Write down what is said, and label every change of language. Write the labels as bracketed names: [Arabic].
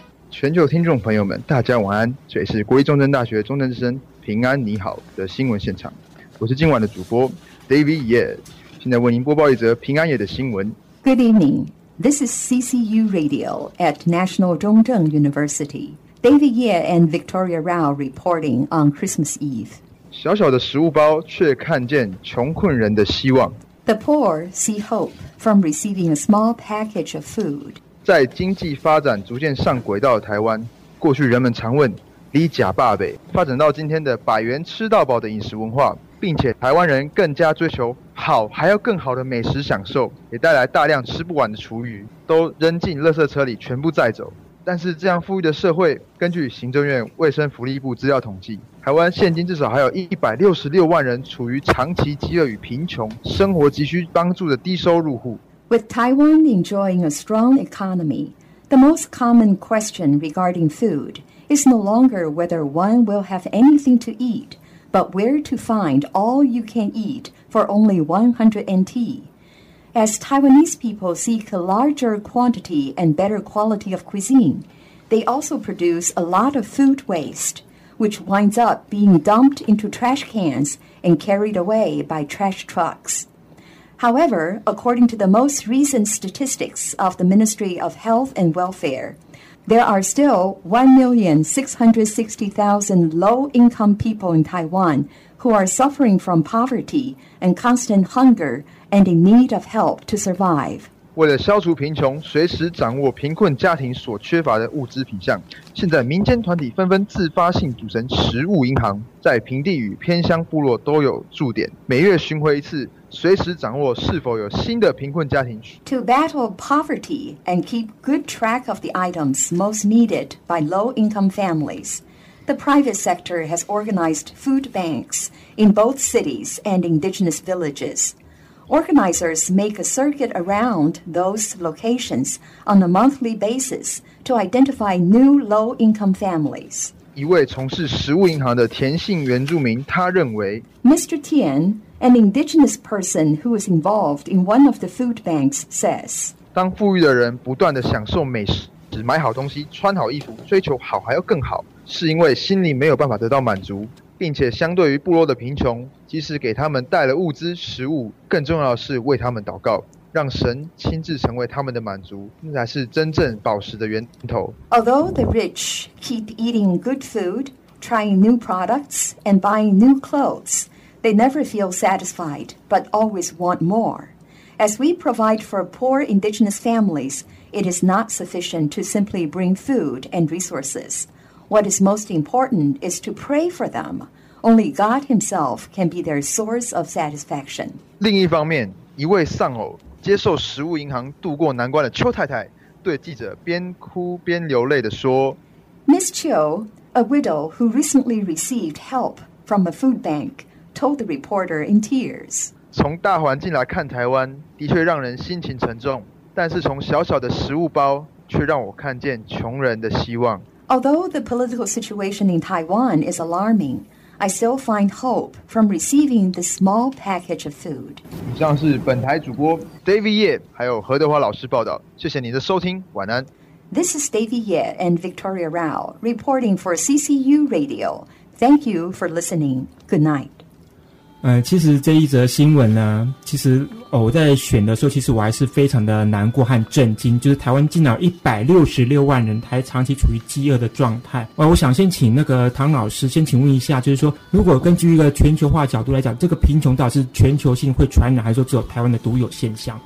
[Chinese] 全球听众朋友们，大家晚安，这里是国立中正大学中正之声平安你好的新闻现场，我是今晚的主播 David Ye， 现在为您播报一则平安夜的新闻。 [English] Good evening, this is CCU Radio at National 中正 University. David Ye and Victoria Rao reporting on Christmas Eve. [Chinese] 小小的食物包却看见穷困人的希望。 [English] The poor see hope from receiving a small package of food. [Chinese] 在经济发展逐渐上轨道的台湾，过去人们常问里假霸北，发展到今天的百元吃到饱的饮食文化，并且台湾人更加追求好还要更好的美食享受，也带来大量吃不完的厨余都扔进垃圾车里全部载走。但是这样富裕的社会，根据行政院卫生福利部资料统计，台湾现今至少还有166万人处于长期饥饿与贫穷，生活急需帮助的低收入户。 [English] With Taiwan enjoying a strong economy, the most common question regarding food is no longer whether one will have anything to eat, but where to find all you can eat for only 100 NT. As Taiwanese people seek a larger quantity and better quality of cuisine, they also produce a lot of food waste, which winds up being dumped into trash cans and carried away by trash trucks. However, according to the most recent statistics of the Ministry of Health and Welfare, there are still 1,660,000 low-income people in Taiwan who are suffering from poverty and constant hunger and in need of help to survive. [Chinese] 为了消除贫穷，随时掌握贫困家庭所缺乏的物资品项，现在民间团体纷纷自发性组成食物银行，在平地与偏乡部落都有驻点，每月巡回一次，随时掌握是否有新的贫困家庭。 [English] To battle poverty and keep good track of the items most needed by low-income families, the private sector has organized food banks in both cities and indigenous villages. Organizers make a circuit around those locations on a monthly basis to identify new low-income families. [Chinese] 一位从事食物银行的田姓原住民，他认为 [English] Mr. Tian, an indigenous person who is involved in one of the food banks, says [Chinese] 当富裕的人不断地享受美食，只买好东西，穿好衣服，追求好还要更好，是因为心里没有办法得到满足，并且相对于部落的贫穷，即使给他们带了物资食物，更重要的是为他们祷告，让神亲自成为他们的满足，那才是真正饱食的源头。 [English] Although the rich keep eating good food, trying new products, and buying new clothes, they never feel satisfied, but always want more. As we provide for poor indigenous families, it is not sufficient to simply bring food and resources. What is most important is to pray for them, Only God himself can be their source of satisfaction. [Chinese] 另一方面，一位丧偶接受食物银行渡过难关的邱太太对记者边哭边流泪地说， [English] Miss Chiu, a widow who recently received help from a food bank, told the reporter in tears. [Chinese] 从大环境来看台湾的确让人心情沉重，但是从小小的食物包却让我看见穷人的希望。 [English] Although the political situation in Taiwan is alarming, I still find hope from receiving this small package of food. [Chinese] 以上是本台主播 David Ye 还有何德华老师报道，谢谢你的收听，晚安。 [English] This is David Ye and Victoria Rao reporting for CCU Radio. Thank you for listening. Good night. [Chinese] 其实这一则新闻呢，其实我在选的时候，其实我还是非常的难过和震惊，就是台湾竟然有166万人还长期处于饥饿的状态。我想先请那个唐老师先请问一下，就是说如果根据一个全球化角度来讲，这个贫穷到底是全球性会传染，还是说只有台湾的独有现象？